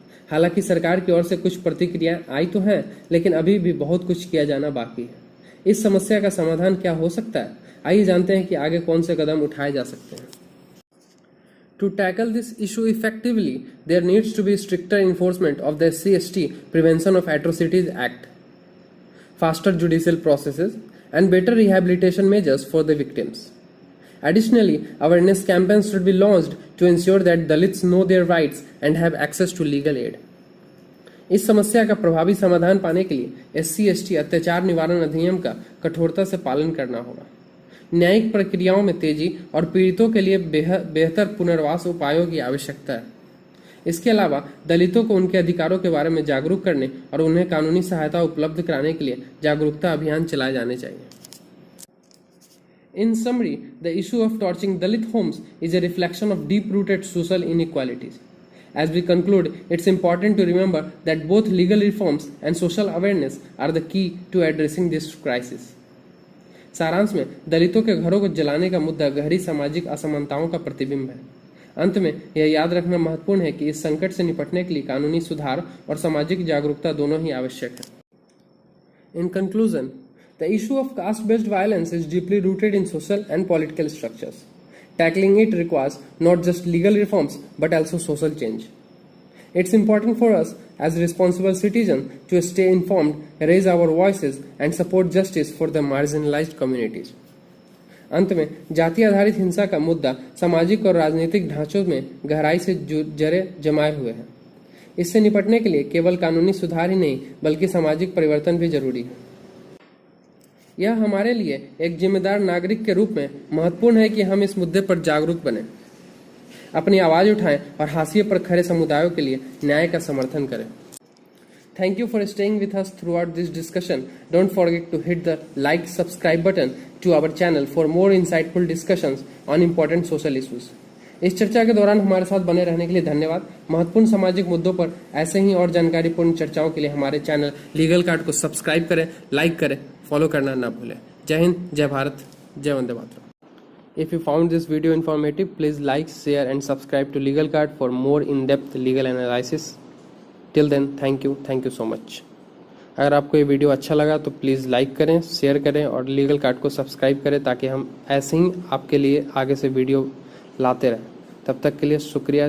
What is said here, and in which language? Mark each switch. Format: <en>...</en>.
<hi>हालांकि सरकार की ओर से कुछ प्रतिक्रियाएं आई तो हैं, लेकिन अभी भी बहुत कुछ किया जाना बाकी है। इस समस्या का समाधान क्या हो सकता है? आइए जानते हैं कि आगे कौन से कदम उठाए जा सकते हैं।</hi> <en>To tackle this issue effectively, there needs to be stricter enforcement of the SC/ST Prevention of Atrocities Act, faster judicial processes, and better rehabilitation measures for the victims. Additionally, awareness campaigns should be launched to ensure that Dalits know their rights and have access to legal aid.</en> <hi>इस समस्या का प्रभावी समाधान पाने के लिए SC/ST अत्याचार निवारण अधिनियम का कठोरता से पालन करना होगा। न्यायिक प्रक्रियाओं में तेजी और पीड़ितों के लिए बेहतर पुनर्वास उपायों की आवश्यकता है। इसके अलावा दलितों को उनके अधिकारों के बारे में जागरूक करने और उन्हें कानूनी सहायता उपलब्ध कराने के लिए जागरूकता अभियान चलाए जाने चाहिए।</hi> <en>In summary, the issue of torching Dalit homes is a reflection of deep-rooted social inequalities. As we conclude, it's important to remember that both legal reforms and social awareness are the key to addressing this crisis.</en> <hi>सारांश में दलितों के घरों को जलाने का मुद्दा गहरी सामाजिक असमानताओं का प्रतिबिंब है। अंत में यह याद रखना महत्वपूर्ण है कि इस संकट से निपटने के लिए कानूनी सुधार और सामाजिक जागरूकता दोनों ही आवश्यक है।</hi> <en>In conclusion, the issue of caste-based violence is deeply rooted in social and political structures. Tackling it requires not just legal reforms but also social change. It's important for us as responsible citizens to stay informed, raise our voices and support justice for the marginalized communities.</en> <hi>अंत में जाति आधारित हिंसा का मुद्दा सामाजिक और राजनीतिक ढांचों में गहराई से जड़े जमाए हुए हैं। इससे निपटने के लिए केवल कानूनी सुधार ही नहीं बल्कि सामाजिक परिवर्तन भी जरूरी है। यह हमारे लिए एक जिम्मेदार नागरिक के रूप में महत्वपूर्ण है कि हम इस मुद्दे पर जागरूक बने, अपनी आवाज उठाएं और हाशिए पर खड़े समुदायों के लिए न्याय का समर्थन करें।</hi> <en>Thank you for staying with us throughout this discussion. Don't forget to hit the like, subscribe button to our channel for more insightful discussions on important social issues.</en> <hi>इस चर्चा के दौरान हमारे साथ बने रहने के लिए धन्यवाद। महत्वपूर्ण सामाजिक मुद्दों पर ऐसे ही और जानकारीपूर्ण चर्चाओं के लिए हमारे चैनल लीगल कार्ड को सब्सक्राइब करें, लाइक करें, फॉलो करना ना भूलें। जय हिंद, जय भारत, जय Vande Mataram.</hi> <en>If you found this video informative, please like, share and subscribe to Legal Card for more in-depth legal analysis. Till then, thank you so much.</en> <hi>अगर आपको ये वीडियो अच्छा लगा तो प्लीज़ लाइक करें, शेयर करें और लीगल कार्ड को सब्सक्राइब करें ताकि हम ऐसे ही आपके लिए आगे से वीडियो लाते रहें। तब तक के लिए शुक्रिया।</hi>